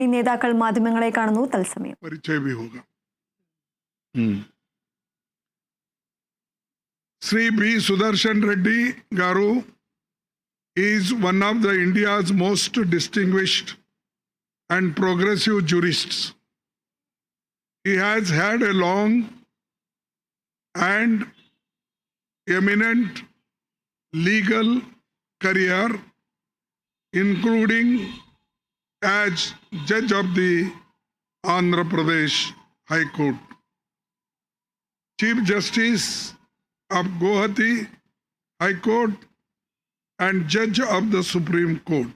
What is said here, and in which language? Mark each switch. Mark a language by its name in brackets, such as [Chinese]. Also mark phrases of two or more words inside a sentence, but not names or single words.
[Malayalam] ഈ നേതാക്കൾ മാധ്യമങ്ങളെ കാണുന്നു തത്സമയം. [Hindi] परिचय भी होगा. [English] Sri B. Sudarshan Reddy Garu is one of the India's most distinguished and progressive jurists. He has had a long and eminent legal career, including as judge of the Andhra Pradesh High Court, Chief Justice of Guwahati High Court, and judge of the Supreme Court.